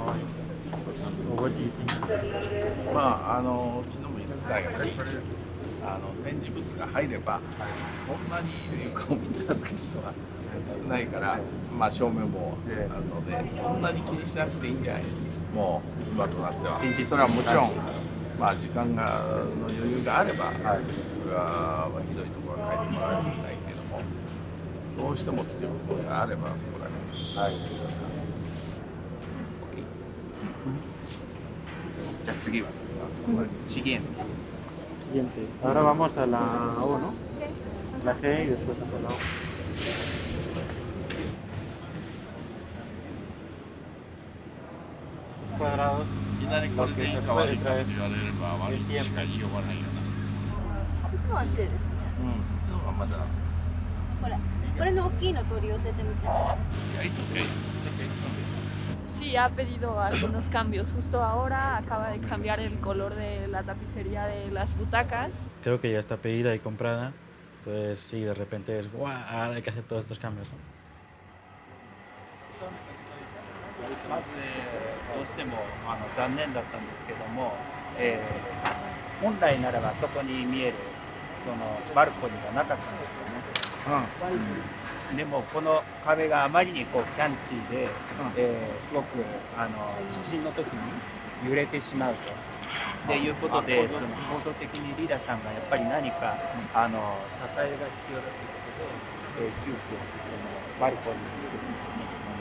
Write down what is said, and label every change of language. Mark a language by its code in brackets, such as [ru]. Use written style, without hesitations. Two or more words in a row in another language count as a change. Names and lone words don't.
[en] What do you think? [ja] 昨日も言ってたけどね、展示物が入ればそんなに床を見て歩く人は少ないから、照明もあるのでそんなに気にしなくていいんじゃない。もう今となってはそれはもちろん時間の余裕があれば、それはひどいところは変えてもらいたいけども、どうしてもっていうことがあればそこだけ。はい。じゃあ次は siguiente. [es] Ahora vamos a la O, ¿no? La G y después a la O. Cuadrados. [ja] いきなりこれでいいか悪いかって言われれば悪いしか言いようがないよな。こっちのは綺麗ですね。そっちの方がまだ。これの大きいの取り寄せてみて。 [es] Sí, ha pedido algunos cambios. Justo ahora acaba de cambiar el color de la tapicería de las butacas. Creo que ya está pedida y comprada. Entonces, sí, de repente es, ¡guau! Ahora hay que hacer todos estos cambios, ¿no? [ja] まずどうしても残念だったんですけども、本来ならばそこに見えるそのバルコニーがなかったんですよね。でもこの壁があまりにキャンチーで、すごく地震の時に揺れてしまうということで、その構造的にリーダーさんがやっぱり何か支えが必要だということで、急遽そのバルコニーを作ってみて。